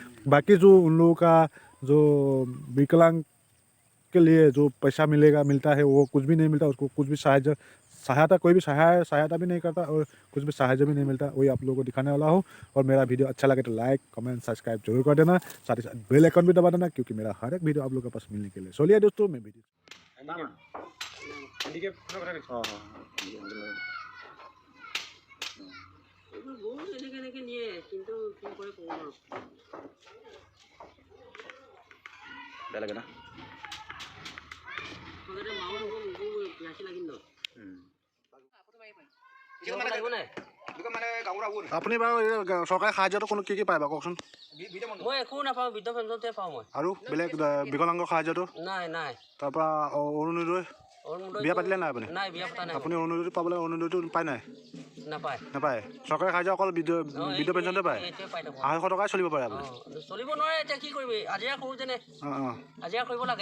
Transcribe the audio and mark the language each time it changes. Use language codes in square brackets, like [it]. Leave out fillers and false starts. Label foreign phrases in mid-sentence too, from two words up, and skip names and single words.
[hi] बाकी जो उन लोगों का जो विकलांग के लिए जो पैसा मिलता है वो कुछ भी नहीं मिलता। उसको कुछ भी सहायता कोई भी सहायता भी नहीं करता और कुछ भी सहायता भी नहीं मिलता। वही आप लोगों को दिखाने वाला हूँ। और मेरा वीडियो अच्छा लगे तो [en] like comment subscribe [hi] जरूर कर देना। साथ ही साथ [en] bell icon [hi] भी दबा देना, क्योंकि मेरा हर एक वीडियो आप लोगों के पास मिलने के लिए। चलिए दोस्तों, मैं वीडियो [as] বেলেগ না আপুনি বাৰু চৰকাৰী সাহায্যটো কোনো কি পায় বাৰু কওকচোন। [hi] मैं एक ना वृद्ध पेंशन पाऊँ। [as] আৰু বেলেগ বিকলাংগ সাহায্যটো নাই তাৰপৰা অৰুণোদয় বিয়া পাতিলে নাই আপুনি? নাই বিয়া পতা নাই। আপুনি অৰুণোদয়টো পাবলৈ অৰুণোদয়টো পায় নাই? নাপায় নাপায়। চৰকাৰী সাহায্য অকল বৃদ্ধ পেঞ্চনতে পায়। পাই থাকোঁ। 250 টকাই চলিব পাৰে আপুনি। চলিব নোৱাৰে, এতিয়া কি কৰিবি, হাজিৰা কৰোঁ যেনে হাজিৰা কৰিব লাগে।